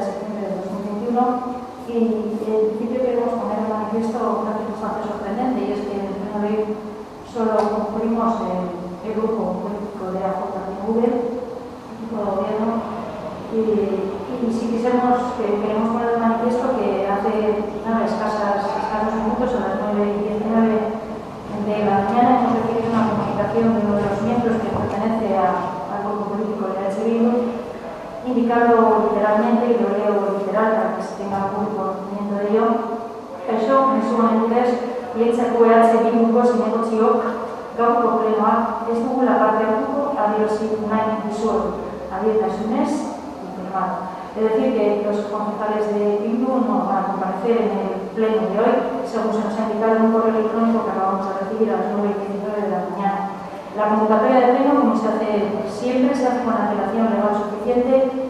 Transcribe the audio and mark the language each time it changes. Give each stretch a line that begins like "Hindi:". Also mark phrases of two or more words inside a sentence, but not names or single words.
Spanish: septiembre de 2021, y en principio queremos poner en manifiesto una circunstancia sorprendente, y es que en el pleno de hoy solo concluimos el grupo político de AJPNV, equipo de gobierno, y si queremos poner en manifiesto que hace escasos minutos, a las 9:19 de la mañana, hemos recibido una comunicación de uno de los miembros que pertenece al grupo político de H. Bildu, indicando literalmente, y lo leo literal para que se tenga algún conocimiento de ello:
Basque: "Kaixo, mezuonez, Lehentzako H. Bilduko zinegotziok gaurko plenoak ez dugula parte hartuko adierazi nahi dizuegu, adietasunez
Spanish: y firmado". Es decir, que los concejales de Bildu no van a comparecer en el pleno de hoy, según se nos ha indicado en un correo electrónico que acabamos de recibir a las 9:19 de la mañana. La convocatoria de pleno, como se hace siempre, se hace con antelación legal suficiente.